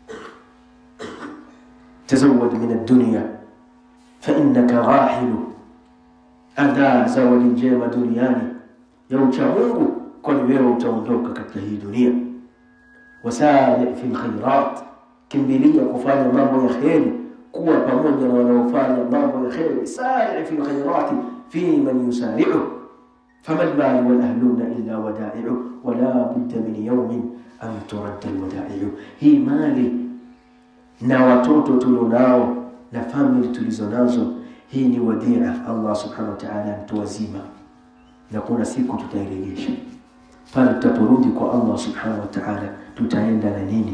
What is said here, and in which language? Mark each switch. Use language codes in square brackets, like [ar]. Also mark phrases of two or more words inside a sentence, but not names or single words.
[ar] تزود من الدنيا فإنك راحل, [sw] ada zawadi njema duniani ya ucha Mungu, kwani wewe utaondoka katika hii dunia. [ar] وسارع في الخيرات, [sw] kimbilia kufanya mambo ya kheri, kuwa pamoja na wanaofanya mambo ya kheri. [ar] سارع في الخيرات فيمن يسارع فما المال والأهلون إلا ودائع ولا بد من يوم أن ترد الودائع. [sw] Hii mali na watoto tulionao na family tulizonazo, hii ni wadia Allah [ar] سبحانه وتعالى [sw] mtuwazima, na kuna siku tutairejesha. Pale tutaporudi kwa Allah [ar] سبحانه وتعالى, [sw] tutaenda na nini?